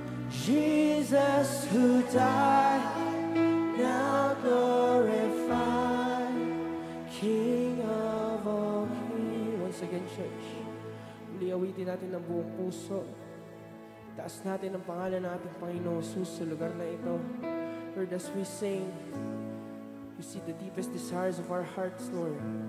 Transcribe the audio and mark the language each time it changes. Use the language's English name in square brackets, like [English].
[English] Jesus who died, now glorified, King of all kings. Once again, church, [Filipino] muli awitin natin ng buong puso. Taas natin ang pangalan ng ating Panginoong Jesus sa lugar na ito. [English] Lord, as we sing, you see the deepest desires of our hearts, Lord.